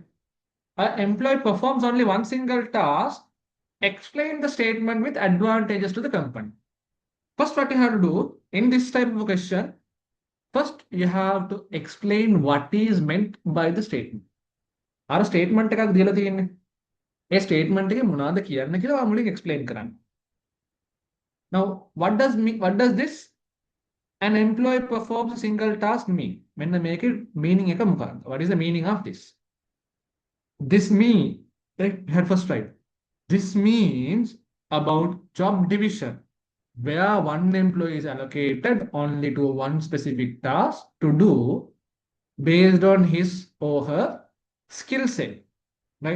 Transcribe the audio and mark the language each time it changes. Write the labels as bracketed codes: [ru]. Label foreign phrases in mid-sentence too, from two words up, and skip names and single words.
[en] An employee performs only one single task. Explain the statement with advantages to the company. First, what you have to do in this type of a question, first you have to explain what is meant by the statement. Our statement [si] එකක් දීලා තියෙන්නේ. ඒ statement එකේ මොනවද කියන්න කියලා මුලින් explain කරන්න. [en] Now, what does this an employee performs a single task mean? [si] මෙන්න මේකේ meaning එක මොකක්ද? [en] What is the meaning of this? This mean, right, first right. This means about job division, where one employee is allocated only to one specific task to do based on his or her skill set, right?